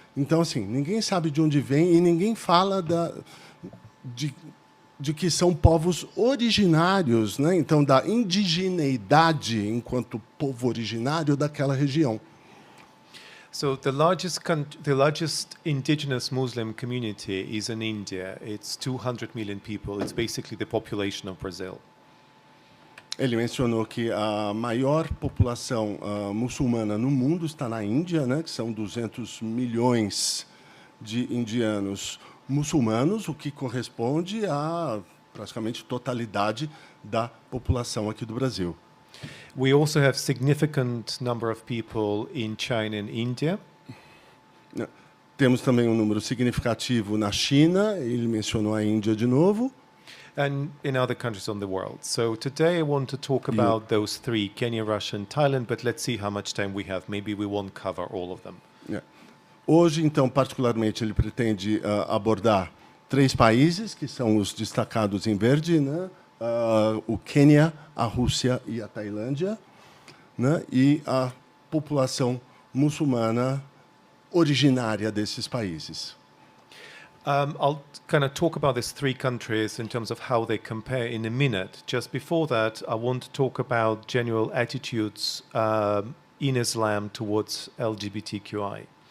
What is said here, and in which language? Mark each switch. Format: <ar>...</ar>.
<pt>Então, assim, ninguém sabe de onde vem e ninguém fala de que são povos originários, né? Então, da indigeneidade enquanto povo originário daquela região.</pt> <en>So the largest indigenous Muslim community is in India. It's 200 million people. It's basically the population of Brazil.</en> <pt>Ele mencionou que a maior população muçulmana no mundo está na Índia, né, que são 200 milhões de indianos muçulmanos, o que corresponde a praticamente totalidade da população aqui do Brasil.</pt> <en>We also have significant number of people in China and India.</en> <pt>Temos também um número significativo na China, ele mencionou a Índia de novo.</pt> <en>And in other countries on the world. So today I want to talk about those three, Kenya, Russia and Thailand, but let's see how much time we have. Maybe we won't cover all of them.</en> <pt>Hoje, então, particularmente, ele pretende abordar 3 países, que são os destacados em verde, né? O Quênia, a Rússia e a Tailândia, né? E a população muçulmana originária desses países.</pt> <en>I'll kind of talk about these 3 countries in terms of how they compare in a minute. Just before that, I want to talk about general attitudes in Islam towards LGBTQI.</en>